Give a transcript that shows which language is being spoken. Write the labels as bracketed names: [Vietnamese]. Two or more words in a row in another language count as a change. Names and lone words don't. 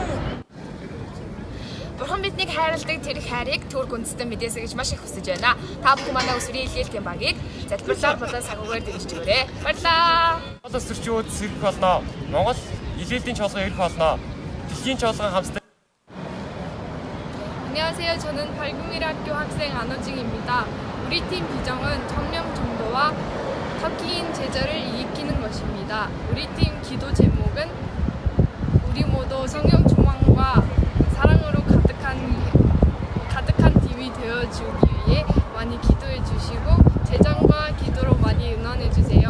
[Mongolian] Бурхан биднийг хайрладаг тэр их хайрыг Турк үндэстэн мэдээсэй гэж маш их хүсэж байна. Та бүхэн манай өсвөрийн илгээлтийн багийг залбирлаар болон санхүүгээр дэмжижгээрэй. Баярлалаа. Монгол өсвөрчүүд сэргэх болно. Монгол илгээлтийн чуулган ирэх болно. Дэлхийн чуулган хамтдаа. [Korean] 안녕하세요. 저는 밝은미래학교 학생 안호징입니다. 우리 팀 비전은 청렴 정도와 터키인 제자를 일으키는 것입니다. 우리 팀 기도 제목은 우리 모두 성령 충만과 사랑으로 가득한 팀이 되어주기 위해 많이 기도해 주시고 재정과 기도로 많이 응원해 주세요.